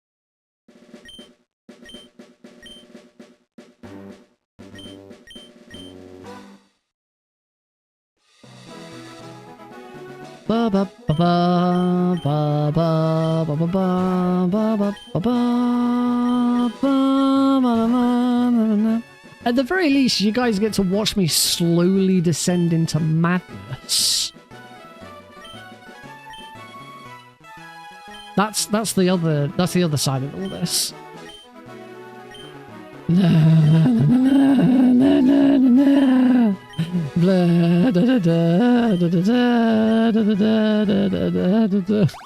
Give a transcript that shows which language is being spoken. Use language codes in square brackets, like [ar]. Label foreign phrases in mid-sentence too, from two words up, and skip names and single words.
[en] Ba ba ba ba ba ba ba ba ba ba ba ba. At the very least, you guys get to watch me slowly descend into madness. That's the other side of all this. Blah, da, da, da, da, da, da, da, da, da, da, da.